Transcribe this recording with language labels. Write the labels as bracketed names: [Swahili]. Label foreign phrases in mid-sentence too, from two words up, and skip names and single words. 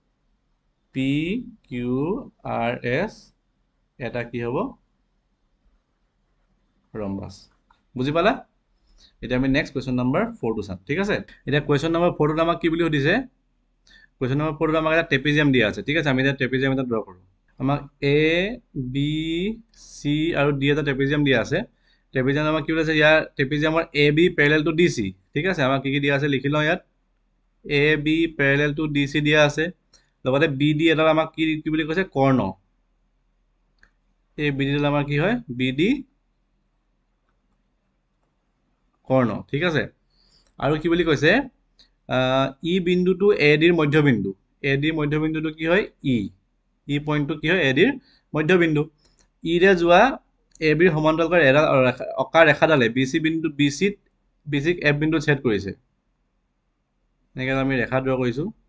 [Assamese] PQRS এটা কি হ'ব ৰম্বাস বুজি পালা এতিয়া আমি [English] next question number 4 [Assamese] টো চাম ঠিক আছে এতিয়া [English] question number 4 [Assamese] টোত আমাক কি বুলি সুধিছে [English] question number 4 [Assamese] টোত আমাক এটা ট্ৰেপিজিয়াম দিয়া আছে ঠিক আছে আমি এটা ট্ৰেপিজিয়াম এটা ড্ৰ কৰোঁ আমাক A B C আৰু D এটা ট্ৰেপিজিয়াম দিয়া আছে ট্ৰেপিজিয়াম আমাক কি বুলি আছে ইয়াৰ ট্ৰেপিজিয়ামৰ [English] AB parallel to DC [Assamese] ঠিক আছে আমাক কি দিয়া আছে লিখি লওঁ ইয়াত [English] AB parallel to DC [Assamese] দিয়া আছে লগতে BD এটা আমাক কি বুলি কৈছে কৰ্ণ এই BD ডাল আমাৰ কি হয় BD কৰ্ণ ঠিক আছে আৰু কি বুলি কৈছে ই বিন্দুটো AD ৰ মধ্যবিন্দু AD ৰ মধ্যবিন্দুটো কি হয় ই পইণ্টটো কি হয় AD ৰ মধ্যবিন্দু ৰে যোৱা AB ৰ সমান্তৰালকৈ এডাল অকা ৰেখাডালে BC বিন্দুত BCক F বিন্দুত ছেদ কৰিছে এনেকৈ আমি ৰেখা ড্ৰ কৰিছোঁ